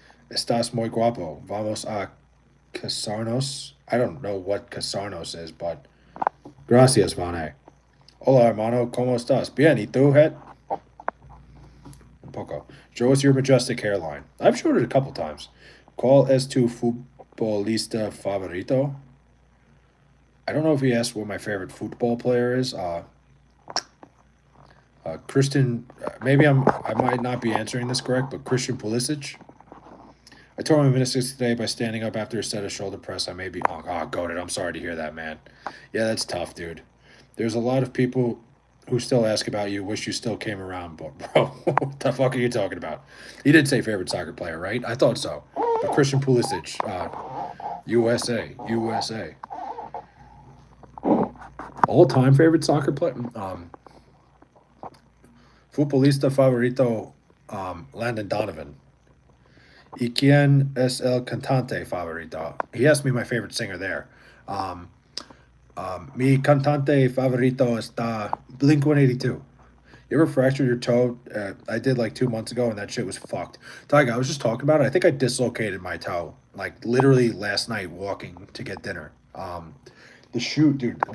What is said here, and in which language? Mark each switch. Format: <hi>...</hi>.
<es>Estás muy guapo. Vamos a casarnos.</es> <en>I don't know what casarnos is, but gracias, Vane.</en> <es>Hola, hermano. ¿Cómo estás? Bien. ¿Y tú, Het? Un poco.</es> <en>Show us your majestic hairline. I've showed it a couple times.</en> <es>¿Cuál es tu futbolista favorito?</es> <en>I don't know if he asked what my favorite football player is. Christian, maybe I might not be answering this correct, but Christian Pulisic. I tore my meniscus today by standing up after a set of shoulder press. I may be goated. I'm sorry to hear that, man. Yeah, that's tough, dude. There's a lot of people who still ask about you. Wish you still came around, but bro, what the fuck are you talking about? He did say favorite soccer player, right? I thought so. But Christian Pulisic, USA. All-time favorite soccer player.</en> <es>Futbolista favorito, Landon Donovan. ¿Y quién es el cantante favorito?</es> <en>He asked me my favorite singer there.</en> <es>Mi cantante favorito está Blink 182.</es> <en>You ever fractured your toe? I did like 2 months ago, and that shit was fucked. Tyga, I was just talking about it. I think I dislocated my toe, like literally last night walking to get dinner. The shoe, dude.</en>